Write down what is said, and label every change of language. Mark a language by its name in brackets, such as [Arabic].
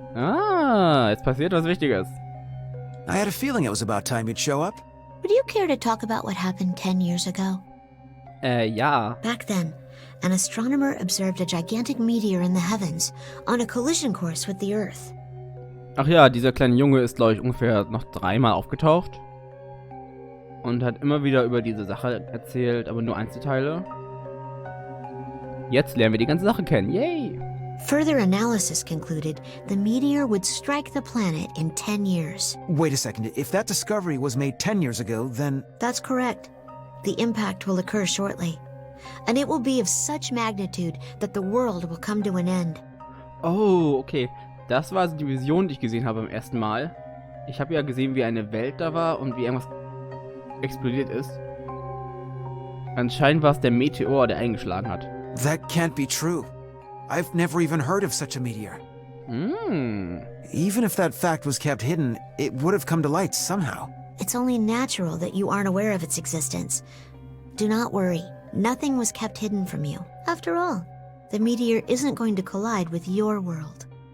[German] Ah, es passiert was Wichtiges. [English] I had a feeling it was about time you'd show up. Would you care to talk about what happened 10 years ago? [German] Ja. [English] Back then, an astronomer observed a gigantic meteor in the heavens on a collision course with the Earth. [German] Ach ja, dieser kleine Junge ist, glaube ich, ungefähr noch 3-mal aufgetaucht. Und hat immer wieder über diese Sache erzählt, aber nur Einzelteile. Jetzt lernen wir die ganze Sache kennen. Yay! [English] Further analysis concluded the meteor would strike the planet in 10 years. Wait a second, if that discovery was made 10 years ago, then... That's correct. The impact will occur shortly. And it will be of such magnitude that the world will come to an end. Oh, okay. [German] Das war also die Vision, die ich gesehen habe beim ersten Mal. Ich habe ja gesehen, wie eine Welt da war und wie irgendwas explodiert ist. Anscheinend war es der Meteor, der eingeschlagen hat. [English] That can't be true. I've never even heard of such a meteor. Even if that fact was kept hidden, it would have come to light somehow. It's only natural that you aren't aware of its existence. Do not worry. Nothing was kept hidden from you. After all, the meteor isn't going to collide with your world.